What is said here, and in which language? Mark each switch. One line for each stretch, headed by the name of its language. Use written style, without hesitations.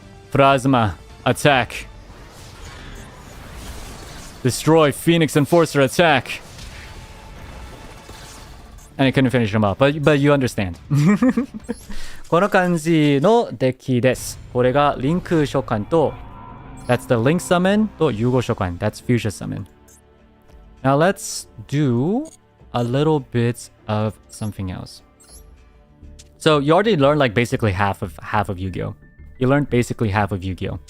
English: Plasma. Attack. Destroy Phoenix Enforcer. Attack. And I couldn't finish them up, but you understand.
Japanese: この感じのデッキです。これがリンク召喚と
English: That's the Link Summon
Japanese: と融合召喚
English: That's Fusion Summon. Now let's do a little bit of something else. So you already learned like basically half of Yu-Gi-Oh. You learned basically half of Yu-Gi-Oh.